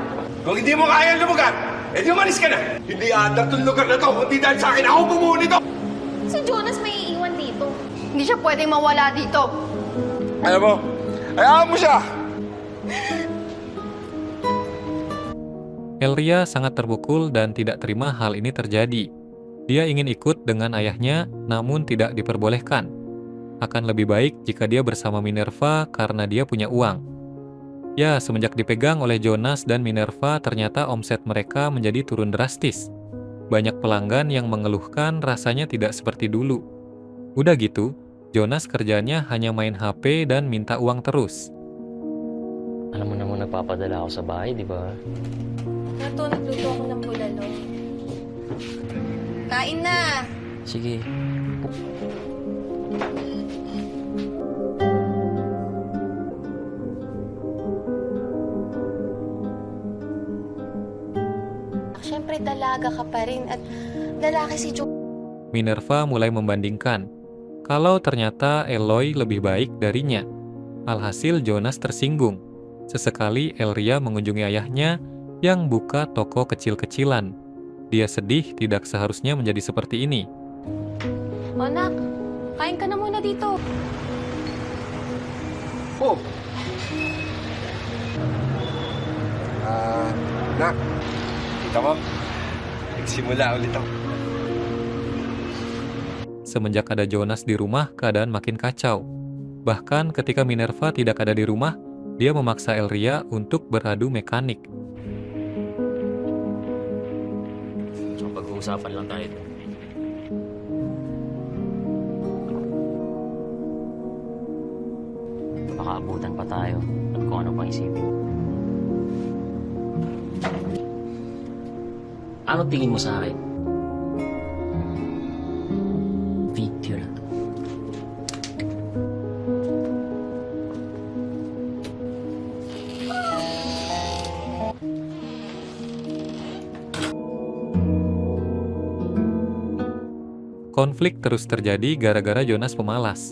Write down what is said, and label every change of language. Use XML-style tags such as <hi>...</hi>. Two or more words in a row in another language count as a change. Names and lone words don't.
<tl>Kung hindi mo kaya lumugan, edi umalis ka na! Hindi aandar tong lugar na to, hindi dahil sa akin ako bumuo nito! Si Jonas may iiwan dito. Hindi siya pwedeng mawala dito. Alam mo, hayaan mo siya!</tl> <id>Elria sangat terpukul dan tidak terima hal ini terjadi. Dia ingin ikut dengan ayahnya, namun tidak diperbolehkan. Akan lebih baik jika dia bersama Minerva karena dia punya uang. Ya, semenjak dipegang oleh Jonas dan Minerva, ternyata omset mereka menjadi turun drastis. Banyak pelanggan yang mengeluhkan rasanya tidak seperti dulu. Udah gitu, Jonas kerjanya hanya main HP dan minta uang terus.</id> <tl>Alam mo naman nagpapadala ako sa bahay, di ba? Nagluto ako ng bulalo. Kain na! Sige. Siyempre, dalaga ka pa rin at lalaki si Jonas.</tl> <id>Minerva mulai membandingkan kalau ternyata Eloy lebih baik darinya. Alhasil Jonas tersinggung. Sesekali Elria mengunjungi ayahnya yang buka toko kecil-kecilan. Dia sedih tidak seharusnya menjadi seperti ini.</id> <tl>O, anak, kain ka na muna dito. Oh! Nak, kita mo, nagsimula ulit ako.</tl> <id>Semenjak ada Jonas di rumah, keadaan makin kacau. Bahkan ketika Minerva tidak ada di rumah, dia memaksa Elria untuk beradu mekanik.</id> <tl>So, pag-uusapan lang tayo. Baka abutan pa tayo at kung ano pang isipin. Ano tingin mo sa akin? Video lang.</tl> <id>Konflik terus terjadi gara-gara Jonas pemalas.</id>